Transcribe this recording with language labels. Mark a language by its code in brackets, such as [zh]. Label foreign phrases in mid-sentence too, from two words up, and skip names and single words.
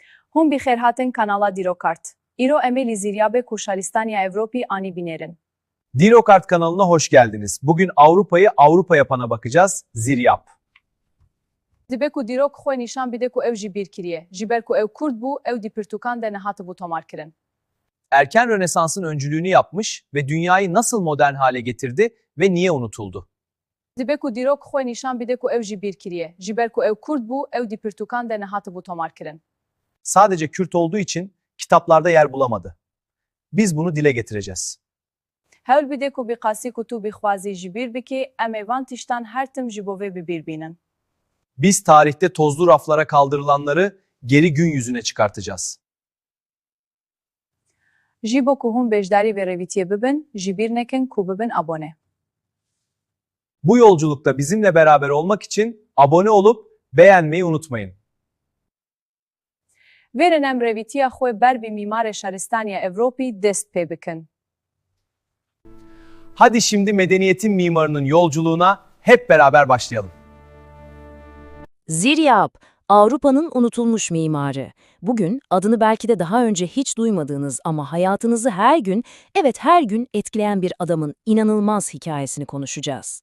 [ku] Hûn bi xêr hatin kanala Dîrokart. Îro em ê li Ziryabê ku Şaristaniya Ewropî anî binêrin. [tr] Dîrokart kanalına hoş geldiniz. Bugün Avrupa'yı Avrupa yapana bakacağız. Ziryab. [ku] Dibe ku dîrok xwe nîşan bide ku ew jî bîr kiriye. Ji ber ku ew Kurd bû, ew dî pirtûkan de nehatibû tomarkirin. [tr] Erken Rönesans'ın öncülüğünü yapmış ve dünyayı nasıl modern hale getirdi ve niye unutuldu? [ku] Dibe ku dîrok xwe nîşan bide ku ew jî bîr kiriye. Ji ber ku ew Kurd bû, ew dî pirtûkan de nehatibû tomarkirin. [tr] Sadece Kürt olduğu için kitaplarda yer bulamadı. Biz bunu dile getireceğiz. [ku] Hewl bide ku bi qasî ku tu bixwazî jî bîr bikî, em ê van tiştan her tim ji bo vê bibîr bînin. [tr] Biz tarihte tozlu raflara kaldırılanları geri gün yüzüne çıkartacağız. [ku] Ji bo ku hûn bêjdarî ve rêvîtiyê bibin, ji bîr nekin ku bibin abone. [tr] Bu yolculukta bizimle beraber olmak için abone olup beğenmeyi unutmayın. [ku] Vêrin em rêvîtiya xwe ber bi mîmarê Şaristaniya Ewropî dest pê bikin. [tr] Hadi şimdi medeniyetin mimarının yolculuğuna hep beraber başlayalım. Ziryab, Avrupa'nın unutulmuş mimarı. Bugün adını belki de daha önce hiç duymadığınız ama hayatınızı her gün, evet her gün etkileyen bir adamın inanılmaz hikayesini konuşacağız.